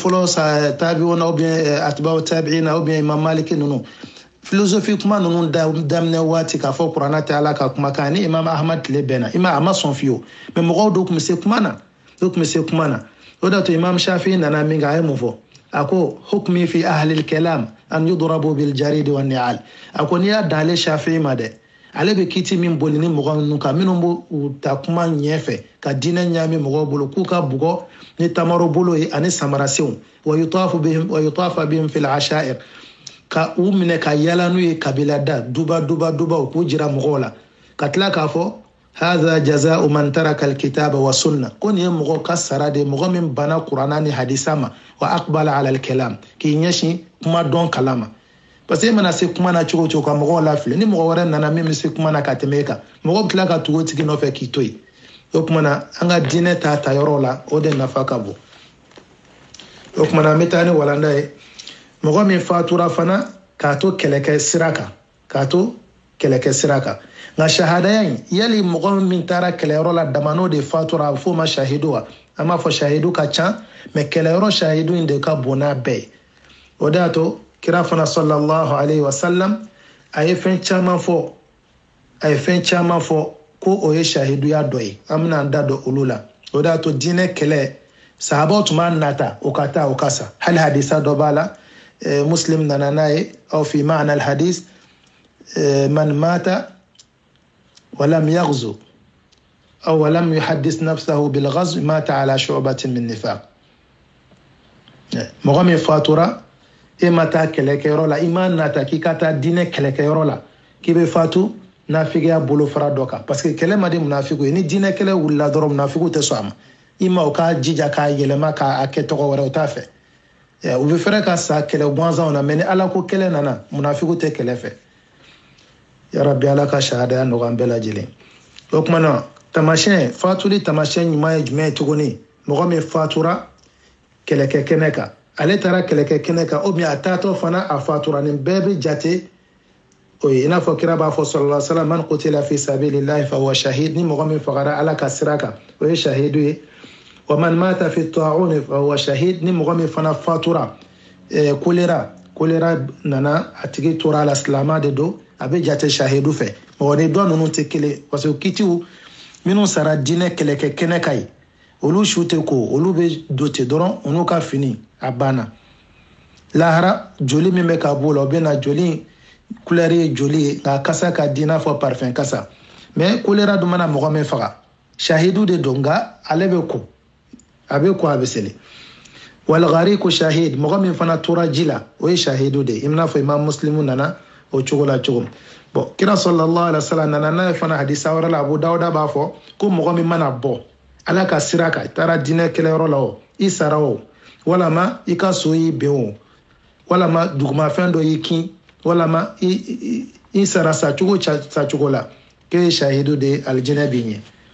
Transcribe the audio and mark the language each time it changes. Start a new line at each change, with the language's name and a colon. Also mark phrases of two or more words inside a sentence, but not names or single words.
Bambara: fɔlɔ sa tabiuna
French: ou bien
Bambara: atbaw tabiina
French: ou bien
Bambara: imam maliki ninnu philosophie kuma ninnu daminɛ waati k'a fɔ kuranɛ tɛ ala ka kumakan ni imam ahmad tile bɛnna a ma sɔn fiyewu mais mɔgɔw dɔw tun bɛ se kuma na o de y'a to imam shafi nana min kɛ a ye mun fɔ a ko
Arabic: حكمي في أهل الكلام أن يضربوا بالجريد والنعال
Bambara: a ko n'i y'a dan ale shafi ma dɛ ale bɛ kiti min boli ni mɔgɔ ninnu kan minnu b'u ta kuma ɲɛfɛ ka diinɛ ɲaami mɔgɔw bolo k'u ka bugɔ ni tamaro bolo ye ani samarasenw
Arabic: ويطاف بهم في العشائر
Bambara: ka u minɛ ka yala n'u ye kabila da duba k'u jira mɔgɔw la ka tila k'a fɔ
Arabic: هذا جزاء من ترك الكتاب والسنة
Bambara: ko nin ye mɔgɔ ka sara de mɔgɔ min bana kuranna ni hadisa ma
Arabic: وأقبل على الكلام
Bambara: k'i ɲɛsin kuma dɔn kalama
French: parce que
Bambara: e mana se kuma na cogo ka mɔgɔw lafili ni mɔgɔ wɛrɛ nana min bɛ se kuma na ka tɛmɛ e kan mɔgɔ bɛ tila ka tugu o tigi nɔfɛ k'i to yen o tuma na an ka diinɛ ta yɔrɔ la o de nafa ka bon o tuma na an bɛ taa ni walanda ye mɔgɔ min fatura fana k'a to kɛlɛkɛ sira kan nka shahadaya in yali mɔgɔ min taara kɛlɛyɔrɔ la dama n'o de fatura a bɛ f'o ma shahidu wa an b'a fɔ shahidu ka ca mais kɛlɛyɔrɔ shahidu in de ka bon n'a bɛɛ ye o de y'a to kira fana
Arabic: صلى الله عليه وسلم
Bambara: a ye fɛn caman fɔ ko o ye shahiduya dɔ ye an bɛna an da don olu la o de y'a to diinɛ kɛlɛ sahabaw tun b'a nata o ka taa o ka sa hali hadisa dɔ b'a la muslim nana n'a ye aw
Arabic: في معنى الحديث من مات ولم يغز أو ولم يحدث نفسه بالغزو مات على شعبة من نفاق
Bambara: mɔgɔ min fatura e ma taa kɛlɛkɛyɔrɔ la i ma nata k'i ka taa diinɛ kɛlɛkɛyɔrɔ la k'i bɛ fatu nafigiya bolofara dɔ kan
French: parce que
Bambara: kɛlɛ ma di munafiku ye ni diinɛ kɛlɛ wulila dɔrɔn munafiku tɛ sɔn a ma i ma o k'a jija k'a yɛlɛma k'a kɛ tɔgɔ wɛrɛ o t'a fɛ u bɛ fɛrɛ ka sa kɛlɛ gansanw na mais ni ala ko kɛlɛ nana munafiku tɛ kɛlɛ fɛ
Arabic: يا ربي
Bambara: ala ka shahadaya nɔgɔya an bɛɛ lajɛlen o tuma na tamasiyɛn fatuli tamasiyɛn ɲuman ye jumɛn ye tuguni mɔgɔ min fatura kɛlɛkɛ kɛnɛ kan ale taara kɛlɛkɛ kɛnɛ kan
French: ou bien
Bambara: a taatɔ fana a fatura nin bɛɛ bɛ jate o ye i n'a fɔ kira b'a fɔ
Arabic: صلى الله عليه وسلم من قتل في سبيل الله فهو شهيد
Bambara: ni mɔgɔ min fagara ala ka sira kan o ye shahidu ye
Arabic: ومن مات في الطاعون فهو شهيد
Bambara: ni mɔgɔ min fana fatura kolera nana a tigi tora la silama de do a bɛ jate shahidu fɛ mɔgɔ ni dɔ ninnu tɛ kelen
French: parce que
Bambara: kitiw minnu sara diinɛ kɛlɛkɛ kɛnɛ kan ye olu su tɛ ko olu bɛ don ten dɔrɔn olu ka fini a banna lahara joli min bɛ ka bɔ o la o bɛ na joli couleur ye joli ye nka kasa ka di i n'a fɔ parfum kasa mais kolera dun mana mɔgɔ min faga shahidu de don nka ale bɛ ko a bɛ seli
Arabic: والغريق شهيد
Bambara: mɔgɔ min fana tora ji la o ye shahidu de i n'a fɔ imam muslimu nana o cogo la cogo bon kira
Arabic: صلى الله عليه وسلم
Bambara: nana n'a ye fana hadisa wɛrɛ la abu dawuda b'a fɔ ko mɔgɔ min mana bɔ ala ka sira kan i taara diinɛ kɛlɛyɔrɔ la o i sara o walama i ka so y'i ben o walama dugumafɛn dɔ y'i kin walama i sara sacogo la k'e ye shahidu de alijinɛ b'i ɲɛ